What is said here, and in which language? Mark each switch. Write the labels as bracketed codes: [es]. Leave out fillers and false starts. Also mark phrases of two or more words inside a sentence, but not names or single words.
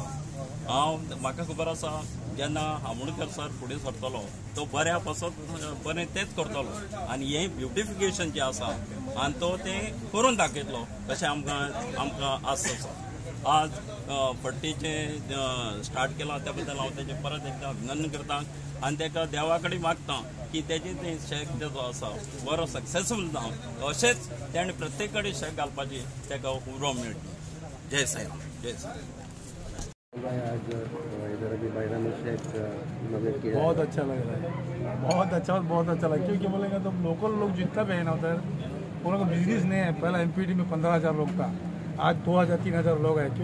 [kok] म्हाका खबर आसा जेन्ना आमोणकर सर फुडें सरतलो तो बऱ्या पासून बरें तेंच करतलो आनी हें ब्युटिफिकेशन जें आसा आनी तो तें करून दाखयतलो अशें आमकां आस आसा। आज भट्टीचे स्टार्ट केला त्या बद्दल हांव तेजें परत एकदां अभिनंदन करता आनी तेका देवा कडेन मागता की तेजें तें शेक जो आसा बरो सक्सेसफूल जावं, अशेंच तेणें प्रत्येक कडेन शेक घालपाची तेका उर्बा मेळची। [hi] जय साईराम, जय साईराम। आज इधर अभी बाइना में शेक इनोवेट किया, बहुत अच्छा लग रहा है, बहुत अच्छा लगा क्योंकि बोलेंगे तो लोकल लोग जितना भी है ना उधर उन लोग बिजनेस नहीं है। पहला एमपीडी में 15,000 लोग था, आज 2,000-3,000 लोग हैं।